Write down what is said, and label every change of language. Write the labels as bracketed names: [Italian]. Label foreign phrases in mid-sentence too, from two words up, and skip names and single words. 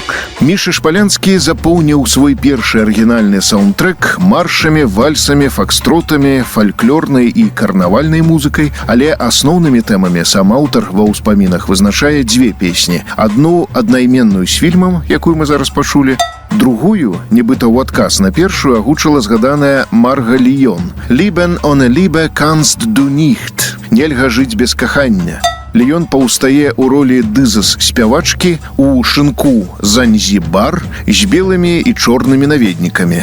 [Belarusian] Міша Шпалянскі запоўніў свой першы арыгінальны саундтрэк маршамі, вальсамі, факстротамі, фальклорнай і карнавальнай музыкай, але асноўнымі тэмамі сам аўтар ва ўспамінах вызначае дзве песні. Адну аднайменную з фільмам, якую мы зараз пачулі, другую, нібыта ў адказ на першую, агучыла згаданая Марга Ліён. «Lieben ohne Liebe kannst du nicht». Нельга жыць без кахання. Ліён паўстае ў ролі дызас-спявачкі ў шынку «Занзібар» з белымі і чорнымі наведнікамі.